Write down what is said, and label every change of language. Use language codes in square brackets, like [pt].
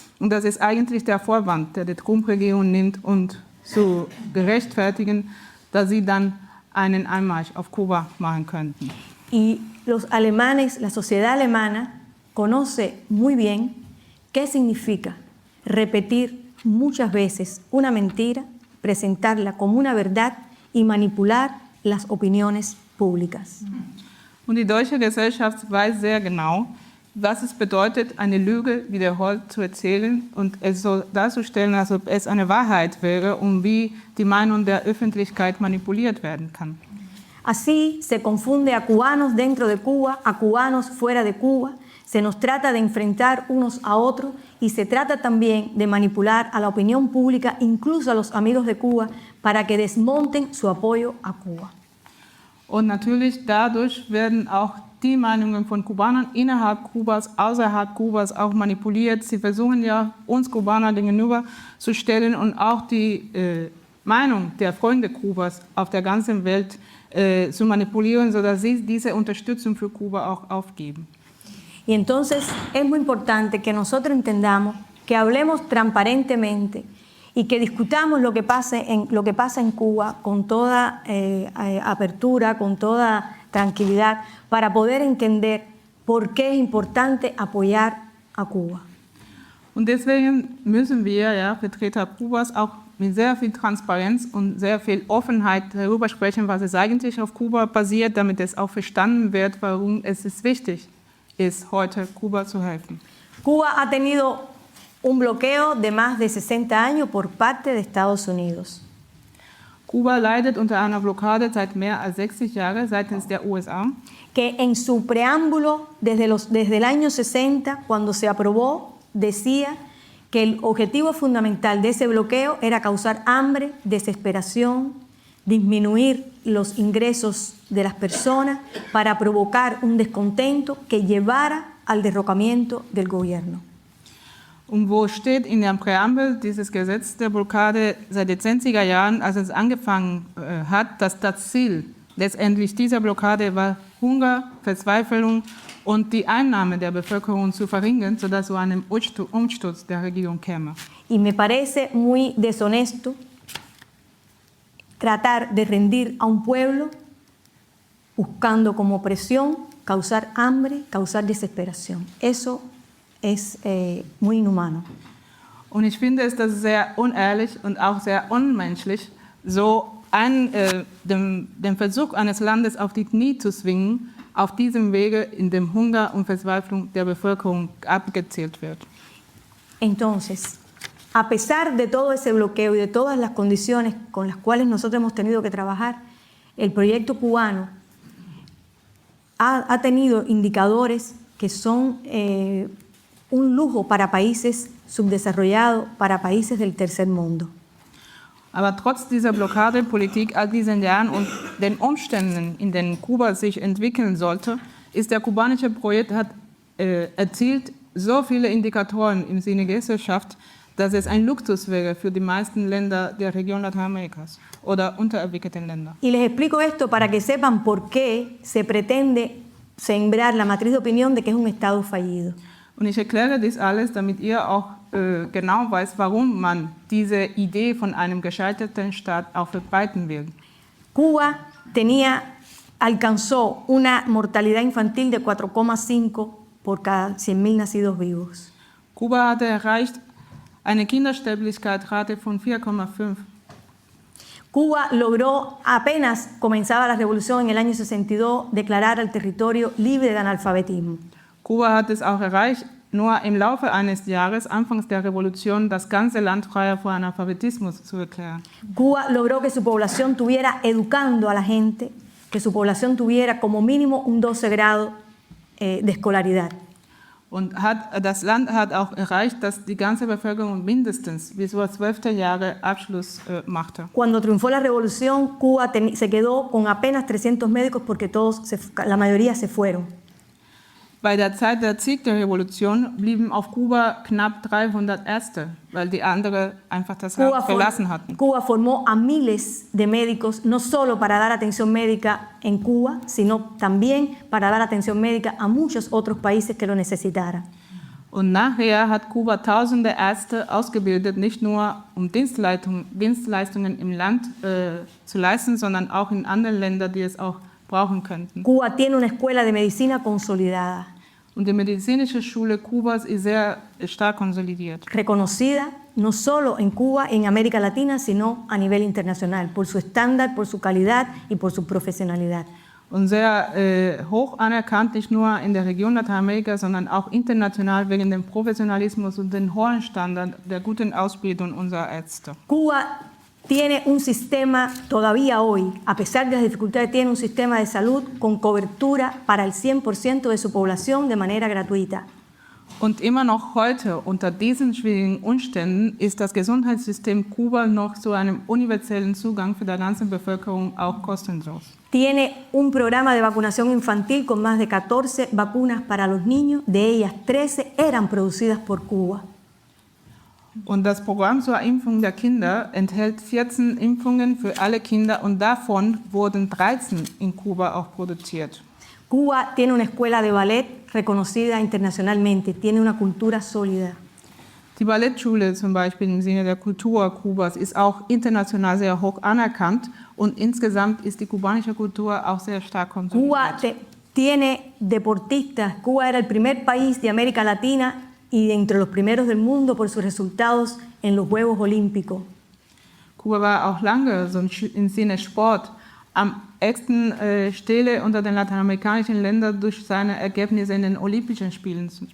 [de] Und das ist eigentlich der Vorwand, der die Trump-Regierung nimmt, um zu gerechtfertigen, dass sie dann einen Einmarsch auf Kuba machen könnten. [es] Y los alemanes, la sociedad alemana, conoce muy bien qué significa repetir muchas veces una mentira, presentarla como una verdad y manipular las opiniones públicas. [de] Und die deutsche Gesellschaft weiß sehr genau, was es bedeutet, eine Lüge wiederholt zu erzählen und es so darzustellen, als ob es eine Wahrheit wäre und wie die Meinung der Öffentlichkeit manipuliert werden kann. [es] Así se confunde a cubanos dentro de Cuba, a cubanos fuera de Cuba, se nos trata de enfrentar unos a otros y se trata también de manipular a la opinión pública, incluso a los amigos de Cuba, para que desmonten su apoyo a Cuba. [de] Und natürlich dadurch werden auch die Meinungen von Kubanern innerhalb Kubas, außerhalb Kubas auch manipuliert. Sie versuchen ja, uns Kubaner gegenüberzustellen und auch die Meinung der Freunde Kubas auf der ganzen Welt zu manipulieren, sodass sie diese Unterstützung für Kuba auch aufgeben. [es] Y entonces es muy importante que nosotros entendamos, que hablemos transparentemente y que discutamos lo que pasa en Cuba con toda apertura, con toda tranquilidad, para poder entender por qué es importante apoyar a Cuba. [de] Und deswegen müssen wir, ja, Vertreter Kubas, auch mit sehr viel Transparenz und sehr viel Offenheit darüber sprechen, was es eigentlich auf Kuba passiert, damit es auch verstanden wird, warum es wichtig ist, heute Kuba zu helfen. [es] Cuba ha tenido un bloqueo de más de 60 años por parte de Estados Unidos. [de] Kuba leidet unter einer Blockade seit mehr als 60 Jahren seitens der USA, [es] que en su preámbulo, desde el año 60, cuando se aprobó, decía que el objetivo fundamental de ese bloqueo era causar hambre, desesperación, disminuir los ingresos de las personas para provocar un descontento que llevara al derrocamiento del gobierno. [de] und wo steht in der Präambel dieses Gesetz der Blockade seit den 60er Jahren, als es angefangen hat, dass das Ziel letztendlich dieser Blockade war, Hunger, Verzweiflung und die Einnahme der Bevölkerung zu verringern, sodass zu einem Umsturz der Regierung käme. [es] Y me parece muy deshonesto tratar de rendir a un pueblo buscando como presión causar hambre, causar desesperación. Eso es muy inhumano. [de] Und ich finde es das sehr unehrlich und auch sehr unmenschlich, so den Versuch eines Landes auf die Knie zu zwingen, auf diesem Wege, in dem Hunger und Verzweiflung der Bevölkerung abgezählt wird. [es] Entonces, a pesar de todo ese bloqueo y de todas las condiciones con las cuales nosotros hemos tenido que trabajar, el proyecto cubano ha tenido indicadores que son un lujo para países subdesarrollados, para países del tercer mundo. [de] Aber trotz dieser Blockadepolitik all diesen Jahren und den Umständen, in denen Kuba sich entwickeln sollte, ist der kubanische Projekt erzielt so viele Indikatoren im Sinne der Gesellschaft, dass es ein Luxus wäre für die meisten Länder der Region Lateinamerikas oder unterentwickelten Länder. [es] Y les explico esto para que sepan por qué se pretende sembrar la matriz de opinión de que es un Estado fallido. [de] Und ich erkläre dies alles, damit ihr auch genau weiß, warum man diese Idee von einem gescheiterten Staat auch verbreiten will. [es] Cuba alcanzó una mortalidad infantil de 4,5 por cada 100.000 nacidos vivos. [de] Kuba hatte erreicht eine Kindersterblichkeitsrate von 4,5. [es] Cuba logró, apenas comenzaba la revolución en el año 62, declarar al territorio libre de analfabetismo. [de] Kuba hat es auch erreicht, nur im Laufe eines Jahres, anfangs der Revolution, das ganze Land frei vor Analphabetismus zu erklären. [es] Cuba logró que su población tuviera, educando a la gente, que su población tuviera como mínimo un 12 grado de escolaridad. [de] Und das Land hat auch erreicht, dass die ganze Bevölkerung mindestens bis zur 12. Jahre Abschluss machte. [es] Cuando triunfó la revolución, Cuba se quedó con apenas 300 médicos porque la mayoría se fueron. [de] Bei der Zeit der Sieg der Revolution blieben auf Kuba knapp 300 Ärzte, weil die anderen einfach das Land verlassen hatten. [es] Cuba formó a miles de médicos, no solo para dar atención médica en Cuba, sino también para dar atención médica a muchos otros países que lo necesitaran. [de] Und nachher hat Kuba tausende Ärzte ausgebildet, nicht nur um Dienstleistungen im Land zu leisten, sondern auch in anderen Ländern, die es auch brauchen könnten. [es] Cuba tiene una escuela de medicina consolidada, [de] Und die medizinische Schule Kubas ist sehr stark konsolidiert. [es] reconocida no solo en Cuba, en América Latina, sino a nivel internacional, por su estándar, por su calidad y por su profesionalidad. [de] Und sehr hoch anerkannt, nicht nur in der Region Lateinamerika, sondern auch international wegen dem Professionalismus und dem hohen Standard der guten Ausbildung unserer Ärzte. [es] Cuba tiene un sistema, todavía hoy, a pesar de las dificultades, tiene un sistema de salud con cobertura para el 100% de su población de manera gratuita. [de] Und immer noch heute, unter diesen schwierigen Umständen, ist das Gesundheitssystem Kuba noch zu einem universellen Zugang für die ganze Bevölkerung auch kostenlos. [es] Tiene un programa de vacunación infantil con más de 14 vacunas para los niños, de ellas 13 eran producidas por Cuba. [de] Und das Programm zur Impfung der Kinder enthält 14 Impfungen für alle Kinder und davon wurden 13 in Kuba auch produziert. [es] Cuba tiene una escuela de ballet reconocida internacionalmente, tiene una cultura sólida. [de] Die Ballettschule zum Beispiel im Sinne der Kultur Kubas ist auch international sehr hoch anerkannt und insgesamt ist die kubanische Kultur auch sehr stark [es] Cuba [de] konsolidiert. [es] tiene deportistas. Cuba era el primer país de América Latina y entre los primeros del mundo por sus resultados en los Juegos Olímpicos. [de] Kuba war auch lange so im Sinne Sport am ersten Stelle unter den lateinamerikanischen Ländern durch seine Ergebnisse in den Olympischen Spielen zum